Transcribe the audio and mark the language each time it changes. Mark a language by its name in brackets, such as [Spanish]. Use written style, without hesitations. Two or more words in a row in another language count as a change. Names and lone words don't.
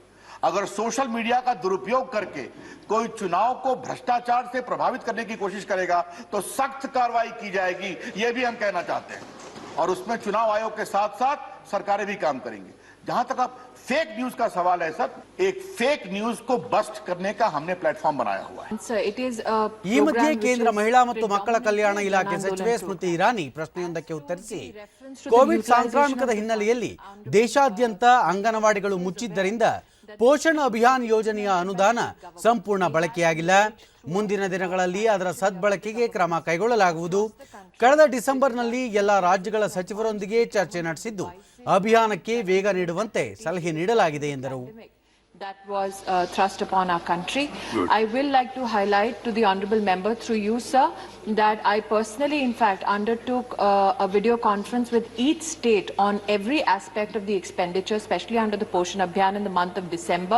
[Hindi] अगर [English] social media [Hindi] का दुरुपयोग करके कोई चुनाव को भ्रष्टाचार से प्रभावित करने की कोशिश करेगा तो सख्त कार्रवाई की जाएगी, ये भी हम कहना चाहते हैं। और उसमें चुनाव आयोग के साथ साथ सरकारें भी काम करेंगी। जहां तक आप [English] fake news [Hindi] का सवाल है सर, एक [English] fake news [Hindi] को बस्ट करने का हमने प्लेटफॉर्म बनाया हुआ है। [Kannada] ಈ ಮಧ್ಯೆ ಕೇಂದ್ರ ಮಹಿಳಾ ಮತ್ತು ಮಕ್ಕಳ ಕಲ್ಯಾಣ ಇಲಾಖೆ ಸಚಿವೆ ಸ್ಮೃತಿ ಇರಾನಿ ಪ್ರಶ್ನೆಯೊಂದಕ್ಕೆ ಉತ್ತರಿಸಿ, ಕೋವಿಡ್ ಸಾಂಕ್ರಾಮಿಕದ ಹಿನ್ನೆಲೆಯಲ್ಲಿ ದೇಶಾದ್ಯಂತ ಅಂಗನವಾಡಿಗಳು ಮುಚ್ಚಿದ್ದರಿಂದ [Hindi] पोषण अभियान [Kannada] ಯೋಜನೆಯ ಅನುದಾನ ಸಂಪೂರ್ಣ ಬಳಕೆಯಾಗಿಲ್ಲ. ಮುಂದಿನ ದಿನಗಳಲ್ಲಿ ಅದರ ಸದ್ಬಳಕೆಗೆ ಕ್ರಮ ಕೈಗೊಳ್ಳಲಾಗುವುದು. ಕಳೆದ [English] December [Kannada] ಎಲ್ಲ ರಾಜ್ಯಗಳ ಸಚಿವರೊಂದಿಗೆ ಚರ್ಚೆ ನಡೆಸಿದ್ದು ಅಭಿಯಾನಕ್ಕೆ ವೇಗ ನೀಡುವಂತೆ ಸಲಹೆ ನೀಡಲಾಗಿದೆ ಎಂದರು. [English] That was thrust upon our country. Good. I will like to highlight to the honourable member through you, sir, that I personally in fact undertook a video conference with each state on every aspect of the expenditure, especially under the Poshan Abhiyan in the month of December.